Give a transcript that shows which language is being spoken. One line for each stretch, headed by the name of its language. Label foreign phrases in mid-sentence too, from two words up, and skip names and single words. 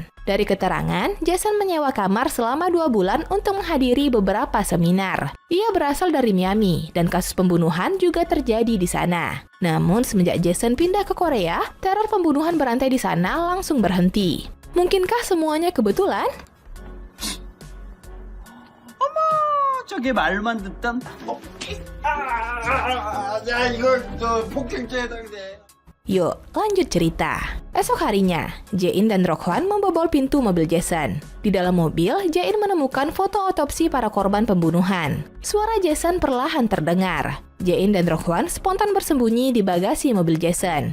Indonesian: Dari keterangan, Jason menyewa kamar selama 2 bulan untuk menghadiri beberapa seminar. Ia berasal dari Miami, dan kasus pembunuhan juga terjadi di sana. Namun, semenjak Jason pindah ke Korea, teror pembunuhan berantai di sana langsung berhenti. Mungkinkah semuanya kebetulan?
Korean: 저게 말만 듣던 야 이걸 저 폭행죄에 해당돼.
Indonesian: Yuk, lanjut cerita. Esok harinya, Jae-in dan Rokwon membobol pintu mobil Jason. Di dalam mobil, Jae-in menemukan foto otopsi para korban pembunuhan. Suara Jason perlahan terdengar. Jae-in dan Rokwon spontan bersembunyi di bagasi mobil Jason.